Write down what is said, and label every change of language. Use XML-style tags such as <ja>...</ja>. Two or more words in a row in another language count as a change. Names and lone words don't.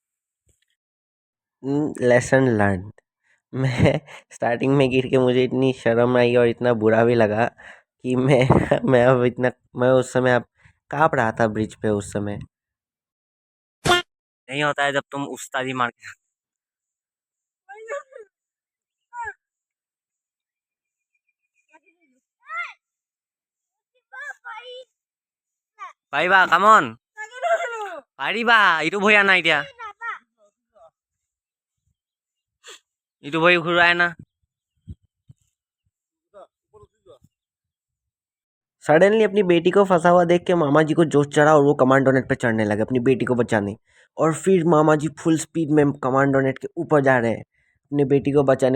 <en>lesson learn.</en> <hi>मैं स्टार्टिंग में गिर के मुझे इतनी शर्म आई और इतना बुरा भी लगा कि मैं उस समय अब काँप रहा था ब्रिज पे उस समय। नहीं होता है जब तुम उस्तादी मार के।</hi> <as>পাৰিবা, কাম অন, পাৰিবা, ইটো ভৰি আনা এতিয়া, ইটো ভৰি ঘূৰাই আনা।</as> <hi>सडनली अपनी बेटी को फंसा हुआ देख के मामा जी को जोश चढ़ा और वो</hi> <en>commando net</en> <hi>पे चढ़ने लगे अपनी बेटी को बचाने। और फिर मामा जी</hi> <en>full speed</en> <hi>में</hi> <en>commando net</en> <hi>के ऊपर जा रहे हैं अपनी बेटी को बचाने।</hi>